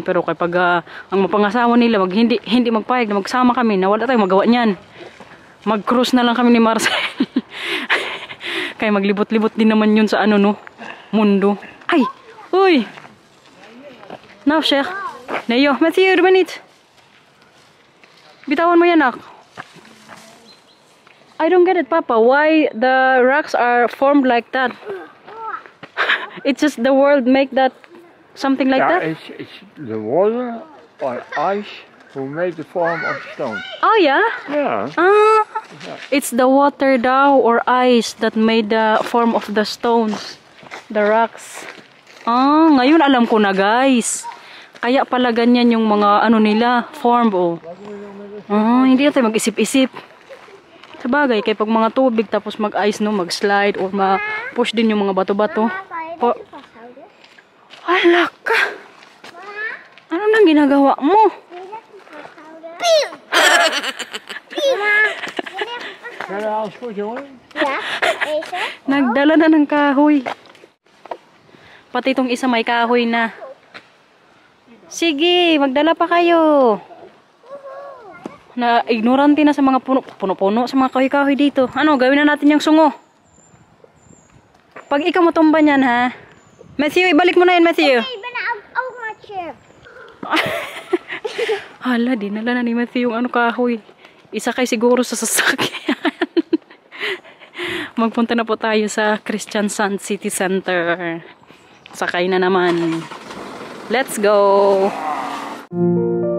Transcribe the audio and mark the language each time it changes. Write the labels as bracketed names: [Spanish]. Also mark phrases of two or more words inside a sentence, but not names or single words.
[Filipino] Pero kapag ang mapangasawa nila, hindi magpayag na magsama kami, na wala tayong magawa niyan. Mag-cruise na lang kami ni Marcel. Kaya maglibot-libot din naman yun sa ano, no? Mundo. Ay! Uy! Now, Sheikh. Neo, Matthew, Rubenit. Bitawan mo yan, nak. [English] I don't get it, Papa. Why the rocks are formed like that? It's just the world make that something like that? It's the water or ice who made the form of stone. Oh, yeah? Yeah. It's the water daw or ice that made the form of the stones. The rocks. [Filipino] Ngayon alam ko na guys. Kaya pala ganyan yung mga ano nila, form oh. Hindi na tayo mag-isip-isip. Sabagay, kaya pag mga tubig tapos mag-ice no, mag-slide or ma-push din yung mga bato-bato. Po. Hala ka. Ano nang ginagawa mo? [Dutch] Kan je alles goed, jongen? Ja, deze. [Filipino] Nagdala na ng kahoy. Pati itong isa may kahoy na. Sige, magdala pa kayo. Na ignorante na sa mga puno-puno sa mga kahoy-kahoy dito. Ano, gawin na natin yung sungo. Pag ikaw matumba niyan, ha? Matthew, ibalik mo na yun, Matthew. [Dutch] Ik ben ook maar chip. [Filipino] Hala, dinala na ni Matthew yung ano kahoy. Isa kay siguro sa sasakyan. Magpunta na po tayo sa Christian Sand City Center. Sakay na naman. [English] Let's go!